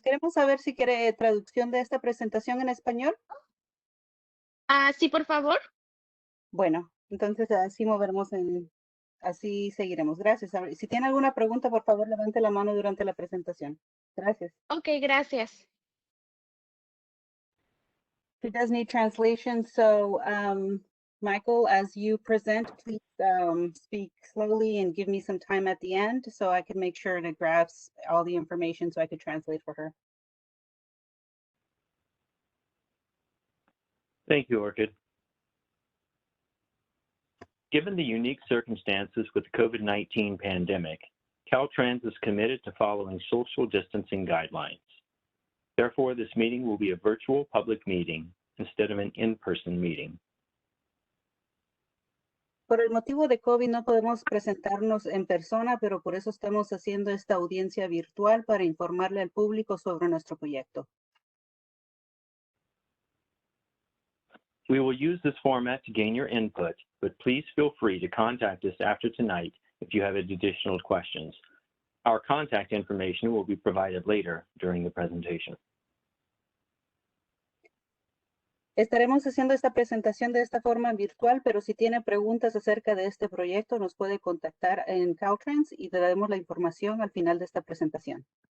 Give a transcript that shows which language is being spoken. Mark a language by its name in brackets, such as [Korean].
[Spanish] Queremos saber si quiere traducción de esta presentación en español. Sí, por favor. Bueno, entonces así moveremos así seguiremos. Gracias. Si tiene alguna pregunta, por favor, levante la mano durante la presentación. Gracias. Ok, gracias. [English] She does need translation, so Michael, as you present, please speak slowly and give me some time at the end so I can make sure it grabs all the information so I could translate for her. Thank you, Orchid. Given the unique circumstances with the COVID-19 pandemic, Caltrans is committed to following social distancing guidelines. Therefore, this meeting will be a virtual public meeting instead of an in-person meeting. [Spanish] Por el motivo de COVID no podemos presentarnos en persona, pero por eso estamos haciendo esta audiencia virtual para informarle al público sobre nuestro proyecto. [English] We will use this format to gain your input, but please feel free to contact us after tonight if you have additional questions. Our contact information will be provided later during the presentation. [Spanish] Estaremos haciendo esta presentación de esta forma virtual, pero si tiene preguntas acerca de este proyecto, nos puede contactar en Caltrans y le daremos la información al final de esta presentación.